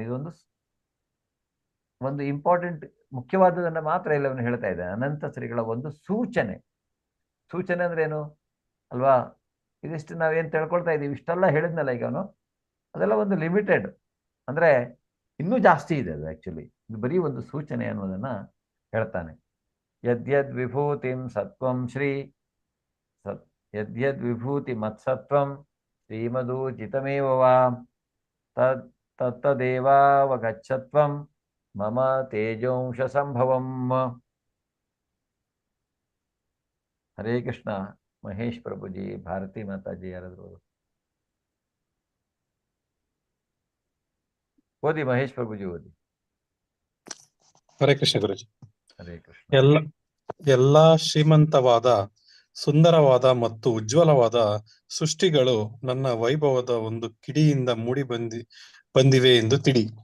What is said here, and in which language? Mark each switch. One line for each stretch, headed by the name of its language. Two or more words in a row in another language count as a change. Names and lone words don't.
Kannada: ಇದೊಂದು ಇಂಪಾರ್ಟೆಂಟ್, ಮುಖ್ಯವಾದದನ್ನ ಮಾತ್ರ ಇಲ್ಲಿ ಅವನು ಹೇಳ್ತಾ ಇದ್ದಾನೆ. ಅನಂತ ಶ್ರೀಗಳ ಒಂದು ಸೂಚನೆ ಅಂದ್ರೆ ಏನು ಅಲ್ವಾ? ಇದಿಷ್ಟು ನಾವೇನ್ ತಿಳ್ಕೊಳ್ತಾ ಇದೀವಿ, ಇಷ್ಟೆಲ್ಲ ಹೇಳಿದ್ನಲ್ಲ ಈಗ ಅವನು, ಅದೆಲ್ಲ ಒಂದು ಲಿಮಿಟೆಡ್, ಅಂದ್ರೆ ಇನ್ನೂ ಜಾಸ್ತಿ ಇದೆ ಅದು. ಆಕ್ಚುಲಿ ಇದು ಬರೀ ಒಂದು ಸೂಚನೆ ಅನ್ನೋದನ್ನ ಹೇಳ್ತಾನೆ.
Sanskrit: ಯದ್ಯದ್ ವಿಭೂತಿಂ ಸತ್ವಂ ಶ್ರೀ ಯದ್ಯದ್ ವಿಭೂತಿ ಮತ್ಸತ್ವಂ ಶ್ರೀಮದೂಚಿತಮೇವ ವಾ ತತ್ತದೇವಾವಗಚ್ಚತ್ವಂ ಮಮ ತೇಜೋಂಶ ಸಂಭವಂ.
Kannada: ಹರೇ ಕೃಷ್ಣ. ಮಹೇಶ್ ಪ್ರಭುಜಿ, ಭಾರತಿ ಮಾತಾಜಿ ಯಾರಾದ್ರು ಓದಿ. ಮಹೇಶ್ ಪ್ರಭುಜಿ ಓದಿ. ಹರೇ ಕೃಷ್ಣ ಗುರುಜಿ. ಹರೇ ಕೃಷ್ಣ. ಎಲ್ಲಾ ಶ್ರೀಮಂತವಾದ, ಸುಂದರವಾದ ಮತ್ತು ಉಜ್ವಲವಾದ ಸೃಷ್ಟಿಗಳು ನನ್ನ ವೈಭವದ ಒಂದು ಕಿಡಿಯಿಂದ ಮೂಡಿ ಬಂದಿವೆ ಎಂದು ತಿಳಿ.